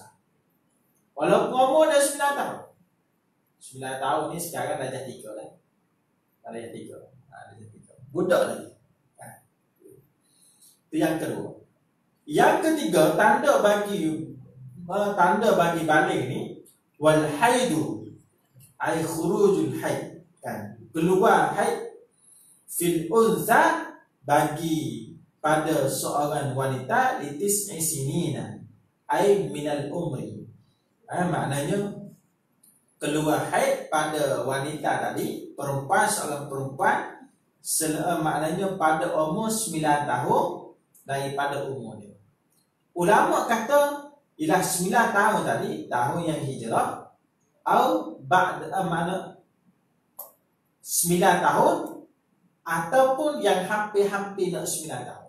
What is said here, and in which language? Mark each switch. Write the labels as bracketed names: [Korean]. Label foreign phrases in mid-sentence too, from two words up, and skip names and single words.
[Malay] Walaupun umur dia 9 tahun. 9 tahun ni sekarang darjah 3 lah. Darjah 3. Darjah 3. Budak lagi. Itu yang kedua. Yang ketiga, tanda bagi balik ni, [Arabic] والحيض أي خروج الحيض [Malay] kan, keluar haid [Arabic] في الأنثى [Malay] bagi pada seorang wanita [Arabic] لتسع سنين أي من العمر. [Malay] Maknanya keluar haid pada wanita tadi, perempuan, seorang perempuan, maknanya pada umur 9 tahun daripada umur dia. Ulama kata ialah 9 tahun tadi, tahun yang Hijrah, atau mana 9 tahun ataupun yang hampir-hampir nak 9 tahun.